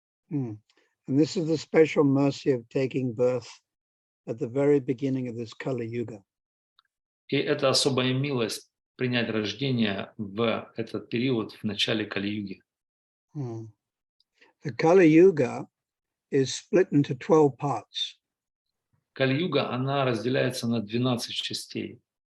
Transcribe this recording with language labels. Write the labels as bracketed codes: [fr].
[en] And this is the special mercy of taking birth at the very beginning of this Kali Yuga. [ru] И это особая милость принять рождение в этот период, в начале Кали-юги. [en] The Kali Yuga is split into 12 parts. [ru] Кали-юга, она разделяется на 12 частей.